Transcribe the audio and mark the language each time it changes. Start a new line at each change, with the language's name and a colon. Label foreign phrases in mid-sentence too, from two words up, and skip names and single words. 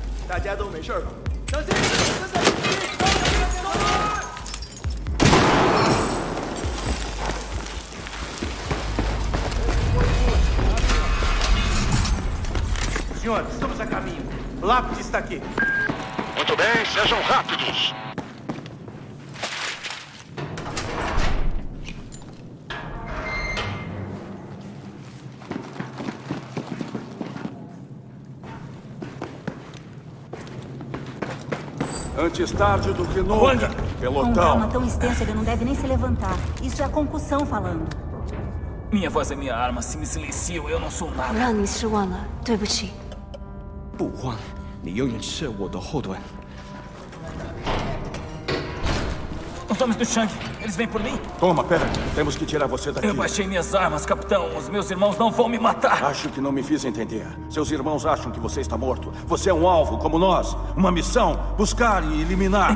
Chinese: 大家都没事吧？小心！
Portuguese: Senhor, estamos a caminho. Lápide está aqui. Muito bem, sejam rápidos. Antes tarde do que nunca. Onde? Com um Pelotão. trauma tão extenso, ele não deve nem se levantar. Isso é a concussão falando. Minha voz é minha arma. Se me silenciam, eu não sou 我 nada.
Chinese: 让你失望了，对不起。不慌，你永远是我的后盾。
Portuguese: Os homens do Shang, eles vêm por mim? Toma, pera. Temos que tirar você daqui. Eu baixei minhas armas, capitão. Os meus irmãos não vão me matar. Acho que não me fiz entender. Seus irmãos acham que você está morto. Você é um alvo, como nós. Uma missão. Buscar e eliminar.